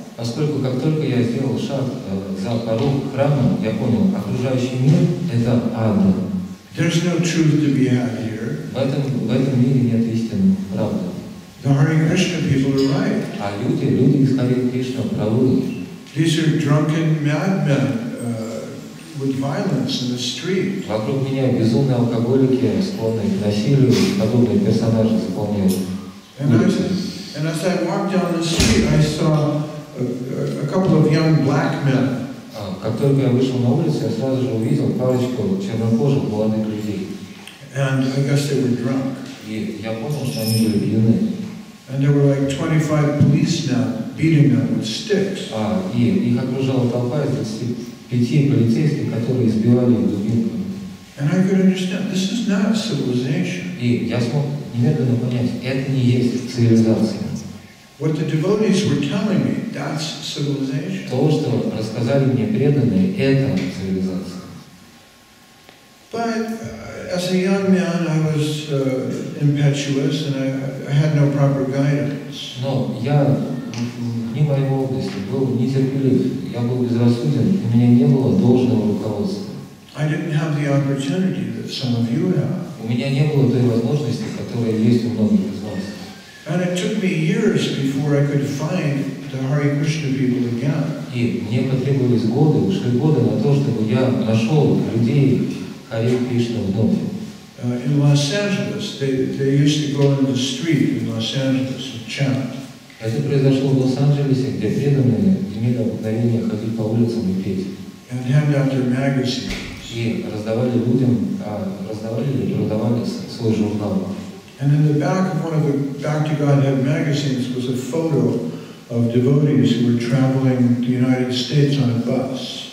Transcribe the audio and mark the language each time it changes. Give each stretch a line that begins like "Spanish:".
Russian: Поскольку как только я сделал шаг за порог храма, я понял, окружающий мир – это ад.
English: There's no truth to be had here.
Russian: В этом мире нет истины, правды.
English: The Hare Krishna people are right.
Russian: А люди из Харе Кришна правы.
English: These are drunken madmen with violence in the street.
Russian: Вокруг меня безумные алкоголики, склонные к насилию, подобные персонажи заполняют.
English: And as I walked down the street, I saw a couple of young black men.
Russian: Как только я вышел на улицу, я сразу же увидел парочку чернокожих молодых людей.
English: And I guess they were drunk.
Russian: И я понял, что они были пьяны.
English: And there were like 25 policemen beating them with sticks.
Russian: И их окружала толпа из 25 полицейских, которые избивали их дубинками.
English: And I could understand, this is not civilization.
Russian: И я смог немедленно понять, это не есть цивилизация.
English: What the devotees were telling me, that's civilization.
Russian: То, что рассказали мне преданные, это цивилизация.
English: But as a young man, I was impetuous and I had no proper guidance.
Russian: Но я в моей молодости был нетерпелив, я был безрассуден, у меня не было должного руководства.
English: I didn't have the opportunity that some of you have.
Russian: У меня не было той возможности, которая есть у многих из вас.
English: And it took me years before I could find the Hare Krishna people again.
Russian: И мне потребовались ушли годы на то, чтобы я нашел людей Харе Кришна вновь.
English: In Los Angeles, they used to go in the street in Los Angeles and chant.
Russian: Это произошло в Лос-Анджелесе, где преданные имели обыкновение ходить по улицам и петь.
English: And hand out their magazines.
Russian: И раздавали людям, или продавали свой журнал.
English: And in the back of one of the Back to Godhead magazines was a photo of devotees who were traveling the United States on a bus.